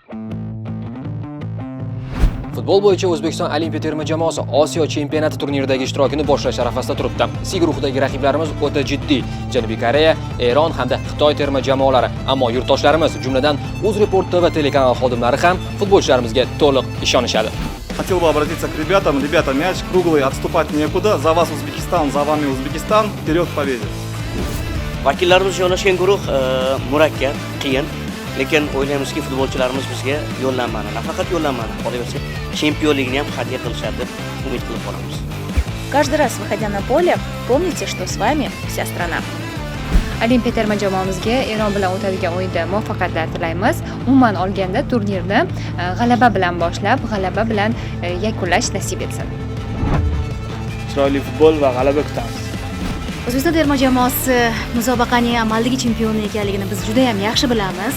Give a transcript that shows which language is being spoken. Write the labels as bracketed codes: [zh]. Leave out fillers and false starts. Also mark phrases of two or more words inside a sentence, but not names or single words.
[uz] Futbol bo'yicha O'zbekiston Olimpiya terma jamoasi Osiyo chempionati turniridagi ishtirokini boshlash arafasida turibdi. C guruhidagi raqiblarimiz o'ta jiddiy. Janubiy Koreya, Eron hamda Xitoy terma jamoalari. Ammo yurtdoshlarimiz, jumladan UzReport TV telekanal xodimlari ham futbolchilarimizga to'liq ishonishadi. [ru] Хотел бы обратиться к ребятам. Ребята, мяч круглый, отступать некуда. За вас Узбекистан, за вами Узбекистан. Вперед к победе. [uz] Vakillarimiz joylashgan guruh murakkab, qiyin. Lekin o'ylaymizki, futbolchilarimiz bizga yo'llanmani, nafaqat yo'llanmani, qolaversa, chempionlikni ham hadya qilishadi deb umid qilib qolamiz. [ru] Каждый раз, выходя на поле, помните, что с вами вся страна. [uz] Olimpiya terma jamoamizga Eron bilan o'tadigan o'yinda muvaffaqiyatlar tilaymiz. Umuman olganda turnirni g'alaba bilan boshlab, g'alaba bilan yakunlash nasib etsin. Chiroyli futbol va g'alaba kutamiz. O'zbekiston terma jamoasi musobaqaning amaldagi chempioni ekanligini biz juda ham yaxshi bilamiz.